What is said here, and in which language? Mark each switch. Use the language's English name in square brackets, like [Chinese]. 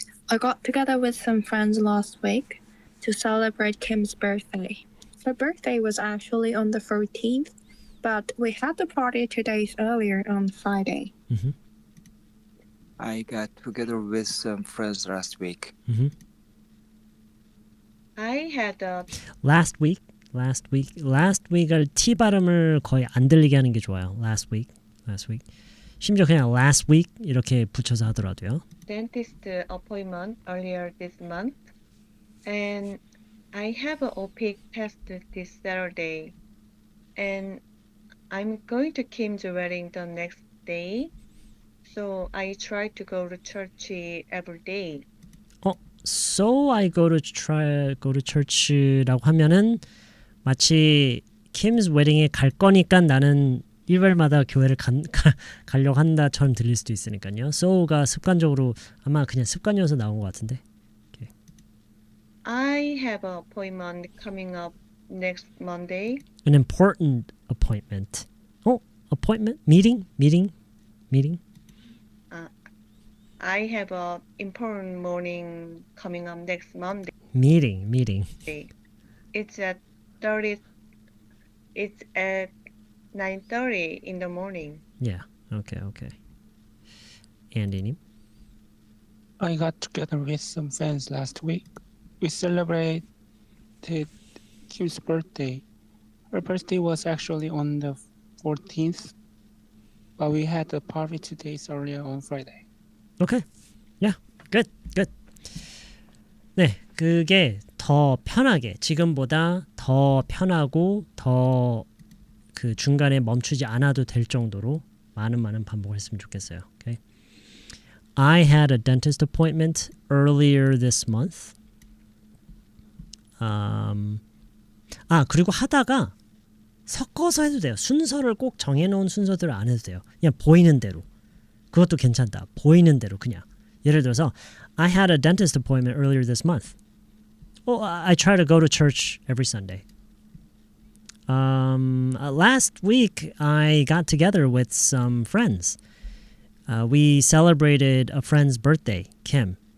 [English] I got together with some friends last week to celebrate Kim's birthday. Her birthday was actually on the 14th, but we had the party 2 days earlier on Friday. Mm-hmm. I got together with some friends last week. Mm-hmm. I had a Last week [Korean] 을 T 발음을 거의 안 들리게 하는 게 좋아요. [English] Last week. [Korean] 심지어 그냥 [English] last week [Korean] 이렇게 붙여서 하더라도요. [English] dentist appointment earlier this month, and I have an OPIC test this Saturday, and I'm going to Kim's wedding the next day, so I try to go to church every day. So I go to church [Korean] 라고 하면은 마치 [English] Kim's wedding [Korean] 에 갈 거니까 나는 일요일마다 교회를 가려고 한다처럼 들릴 수도 있으니까요. So가 습관적으로 아마 그냥 습관이어서 나온 것 같은데. [English] Okay. I have an appointment coming up next Monday. An important appointment. Appointment? Meeting? I have an important morning coming up next Monday. Meeting. It's at 9:30 in the morning. Yeah. Okay. Andy님? I got together with some friends last week. We celebrated Kim's birthday. Her birthday was actually on the 14th, but we had a party 2 days earlier on Friday. Okay. Yeah. Good. [Korean] 네, 그게 더 편하게 지금보다 더 편하고 더 그 중간에 멈추지 않아도 될 정도로 많은 반복을 했으면 좋겠어요. [English] Okay. I had a dentist appointment earlier this month. [Korean] 그리고 하다가 섞어서 해도 돼요. 순서를 꼭 정해놓은 순서대로 안 해도 돼요. 그냥 보이는 대로. 그것도 괜찮다. 보이는 대로 그냥. 예를 들어서 [English] I had a dentist appointment earlier this month. I try to go to church every Sunday. Last week I got together with some friends. We celebrated a friend's birthday, Kim.